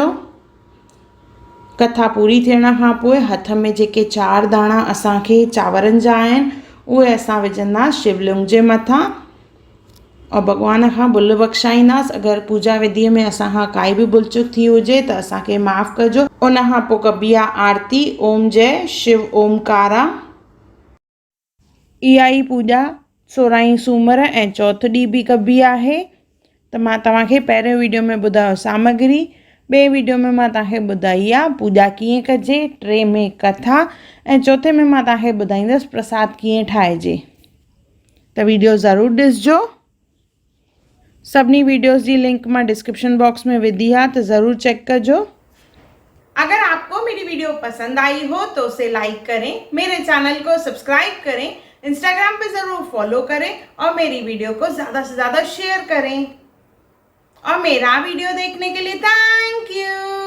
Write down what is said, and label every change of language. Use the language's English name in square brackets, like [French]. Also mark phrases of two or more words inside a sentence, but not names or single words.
[Sindhi] कथा पूरी थियण खां पोइ हथ में जेके 4 दाणा असांखे चांवरनि जा आहिनि उहे असां विझंदा शिवलिंग जे मथां और भॻवान खां भुल बख़्शाईंदासीं। अगरि पूजा विधीअ में असांखां काई बि भुल चुक थी हुजे त असांखे माफ़ु कजो। उन खां पोइ कबी आहे आरती। [Hindi] ओम जय शिव ओमकारा। [Sindhi] इहा ई पूॼा 16 सूमर ऐं चौथ ॾींहुं बि कबी आहे। त मां तव्हांखे पहिरियों वीडियो में ॿुधायो सामग्री, ॿिए वीडियो में मां तव्हांखे ॿुधाई आहे पूॼा कीअं कजे, टे में कथा ऐं चौथे में मां तव्हांखे ॿुधाईंदसि प्रसाद कीअं ठाहिजे। त वीडियो ज़रूरु ॾिसिजो। [Hindi] सभिनी वीडियोस की लिंक मैं [English] description box [Hindi] में विधी है, तो ज़रूर चेक करजो। अगर आपको मेरी वीडियो पसंद आई हो तो उसे लाइक करें, मेरे चैनल को सब्सक्राइब करें, इंस्टाग्राम पे ज़रूर फॉलो करें और मेरी वीडियो को ज़्यादा से ज़्यादा शेयर करें। और मेरा वीडियो देखने के लिए [English] thank you.